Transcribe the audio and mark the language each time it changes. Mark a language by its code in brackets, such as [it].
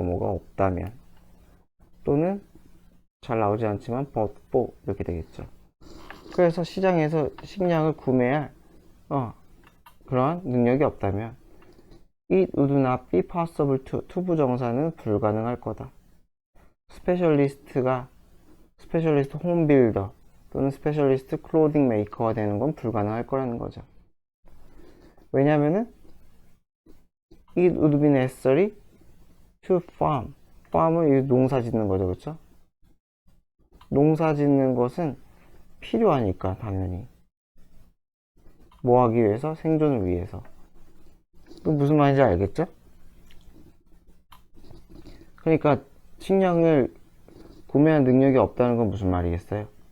[ko] 없다면 또는 잘 나오지 않지만 but for 이렇게 되겠죠 그래서 시장에서 식량을 구매할 그러한 능력이 없다면 [en] it would not be possible to [ko] 투부정사는 불가능할 거다 스페셜리스트 홈빌더 또는 스페셜리스트 클로딩 메이커가 되는 건 불가능할 거라는 거죠. [en] 왜냐면은 it would be necessary to farm. [ko] farm은 농사 짓는 거죠, 그렇죠? 농사 짓는 것은 필요하니까 당연히. 뭐 하기 위해서? 생존을 위해서. 또 무슨 말인지 알겠죠? 그러니까 식량을 구매할 능력이 없다는 건 무슨 말이겠어요?